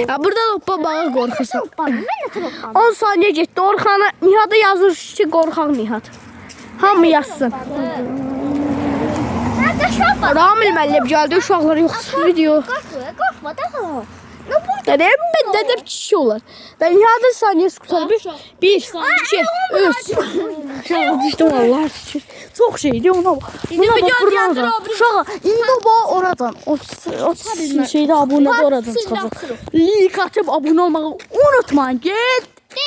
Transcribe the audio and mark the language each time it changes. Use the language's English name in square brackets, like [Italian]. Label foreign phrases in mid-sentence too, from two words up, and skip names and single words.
[Azerbaijani] Ya buradan hoppanmağa qorxursan. Mən də troppandım. 10 saniyə getdi. Orxana Nihat'a yazır ki, qorxaq Nihat. Hamı yazsın. Ramil müəllim gəldi, uşaqlar yoxdur video. Qorxma da. Dedim kişi olar. [Turkish] Ben Nihat'ın saniyesi kurtarmış. 1, 2, 3. [Azerbaijani] Uşağı düştüm Allah şükür. [Turkish] Çok şeydi ona bak. Buna bak buradan. [Azerbaijani] Uşağı indi [Turkish] o oradan. O şeyde abone de oradan çıkacak. Like atıp abone olmayı unutmayın.